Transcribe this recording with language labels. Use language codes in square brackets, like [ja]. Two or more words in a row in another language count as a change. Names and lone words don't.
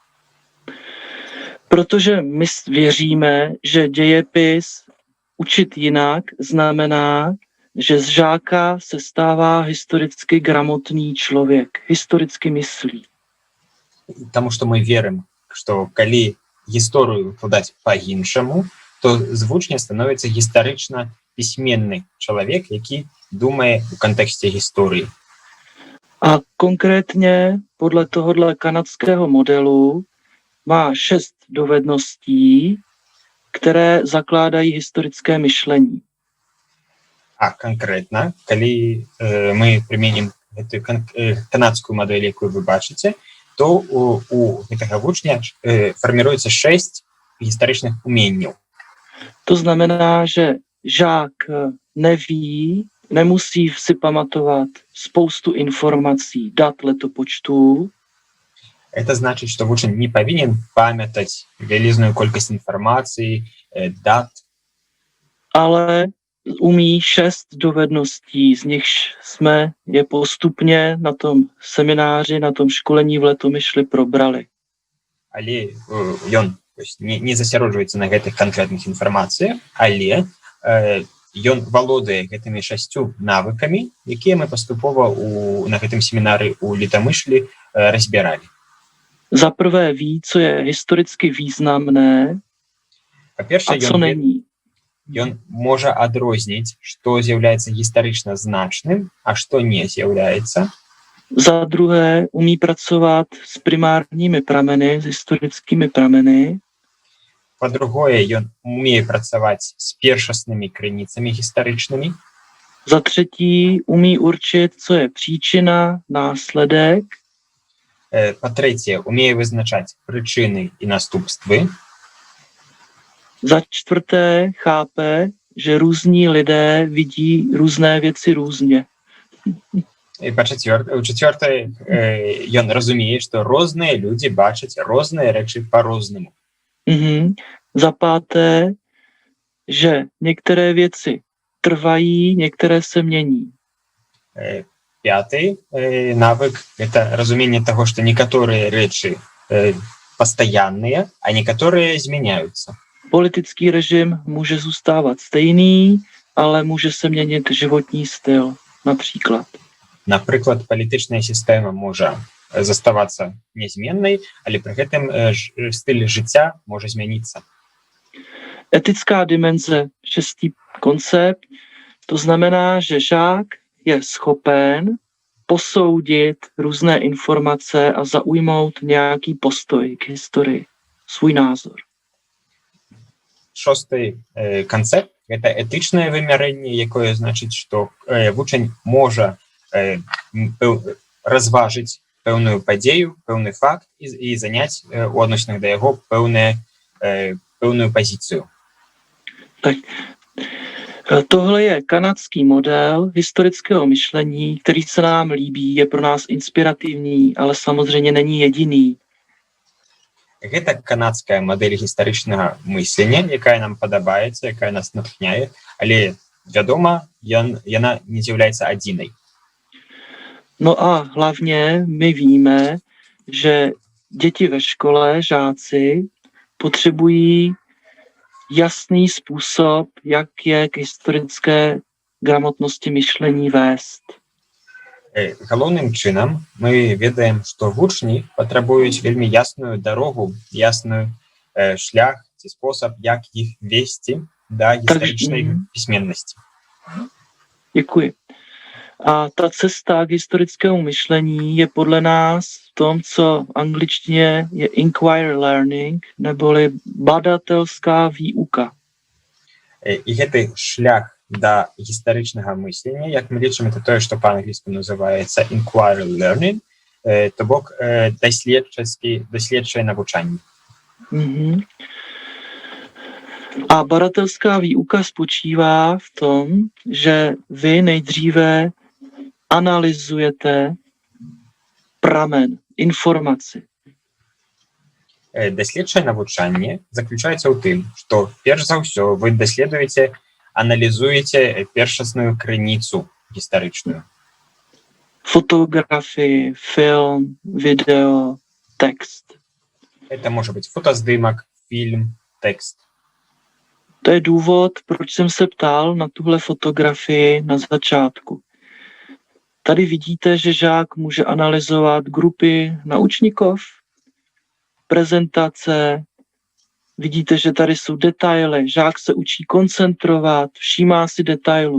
[cs] Protože my věříme, že dějepis učit jinak znamená, že z žáka se stává historicky gramotný člověk, historicky myslí. [be] Таму што мы верым, што калі гісторыю выкладаць па-іншаму, то з вучня становіцца гістарычна пісьменны чалавек, які думае ў кантэксце гісторыі. [cs] A konkrétně podle tohohle kanadského modelu má 6 dovedností, které zakládají historické myšlení. [be] А канкрэтна, калі мы прыменім гэтую канадскую мадэль, якую вы бачыце, то у гэтага вучня фарміруецца 6 гістарычных уменняў. [cs] To znamená, že žák nemusí si pamatovat spoustu informací, dat, letopočtů. [ru] Это значит, что вучень [uk] не повинен памятать [ru] велизную колькость информации, дат. [cs] Ale umí 6 dovedností, z nichž jsme je postupně na tom semináři, na tom školení v Letomyšli probrali. [be] Але ён не засяроджваецца на гэтых канкрэтных інфармацыях, але ён валодае гэтымі 6 навыкамі, якія мы паступова на гэтым семінары у Летомышлі разбіралі. [cs] Za prvé ví, co je historicky významné a co není. [be] Ён можа адрозніць, што з'яўляецца гістарычна значным, а што не з'яўляецца. [cs] Za druhé umí pracovat s primárními prameny, s historickými prameny. [be] По-другое, ён умее працаваць з першаснымі крыніцамі гістарычнымі. [cs] Za třetí umí určit, co je příčina, následek. [be] По-трэцяе, умее вызначаць прычыны і наступствы. [cs] Za čtvrté chápe, že různí lidé vidí různé věci různě. [be] По-чацвёртае, ён разумее, што розныя людзі бачаць розныя рэчы па-рознаму. [cs] Za páté, že některé věci trvají, některé se mění. [be] Пяты навык – это разуменне таго, што некаторыя рэчы пастаянныя, а некаторыя змяняюцца. [cs] Politický režim může zůstávat stejný, ale může se měnit životní styl, například. [be] Напрыклад, палітычная сістэма можа заставацца нязменнай, але пры гэтым стыль жыцця можа змяніцца. [cs] Etická dimenze, 6. koncept, to znamená, že žák je schopen posoudit různé informace a zaujmout nějaký postoj k historii, svůj názor. [be] шосты канцэпт гэта этычнае вымярэнне, якое значыць, што вучань можа разважыць пэўную падзею, пэўны факт і заняць у адносінах да яго пэўную пазіцыю. [cs] Tak tohle je kanadský model historického myšlení, který se nám líbí, je pro nás inspirativní, ale samozřejmě není jediný. [be] Гэта канадская мадэль гістарычнага мыслення, якая нам падабаецца, якая нас натхняе, але, вядома, яна не з'яўляецца адзінай. [cs] No a hlavně my víme, že děti ve škole, žáci, potřebují jasný způsob, jak je k historické gramotnosti myšlení vést. [be] Галоўным чынам мы ведаем, што вучні патрабуюць вельмі ясную дарогу, ясную шлях ці спосаб, як іх весці да гістарычнай пісьменнасці. [cs] Děkuji. A ta cesta k historickému myšlení je podle nás v tom, co v angličtině je [en] inquiry learning, [cs] neboli badatelská výuka. [be] І гэты шлях да гістарычнага мыслення, як мы лічым, это тое, што па-англійску называецца [en] inquiry learning, [be] то бок даследчае навучанне. Mm-hmm. [cs] A badatelská výuka spočívá v tom, že vy nejdříve analyzujete pramen, informaci. [be] Даследчае навучанне заключаецца ў тым, што перш за ўсё вы даследуеце, аналізуеце першасную крыніцу гістарычную. [cs] Fotografii, film, video, text. [be] Это môže быць фотаздымак, фільм, тэкст. [cs] To je důvod, proč jsem se ptal na tuhle fotografii na začátku. Tady vidíte, že žák může analyzovat grupy naučníkov, prezentace, vidíte, že tady jsou detaily, žák se učí koncentrovat, všímá si detailů.